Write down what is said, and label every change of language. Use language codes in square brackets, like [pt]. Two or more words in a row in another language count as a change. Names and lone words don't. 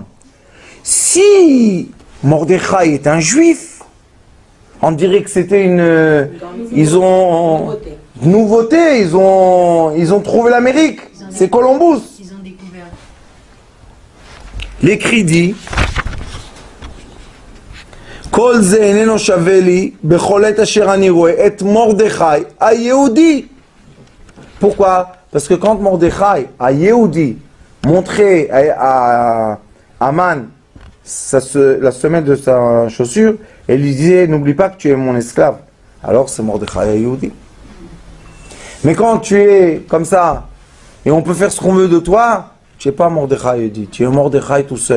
[fr] Si Mordechai est un juif, on dirait que c'était une... Nouveauté, ils ont trouvé l'Amérique. C'est Columbus. Ils ont découvert. L'écrit dit [he] כל זה איננו שווה לי בכל עת אשר אני רואה את מרדכי היהודי. [fr] Pourquoi? Parce que quand Mordechai a Yehudi montré à Aman la semelle de sa chaussure, et lui disait n'oublie pas que tu es mon esclave. Alors c'est Mordechai a Yehudi. Mais quand tu es comme ça, et on peut faire ce qu'on veut de toi, tu n'es pas Mordechai Yehudi, tu es Mordechai tout seul.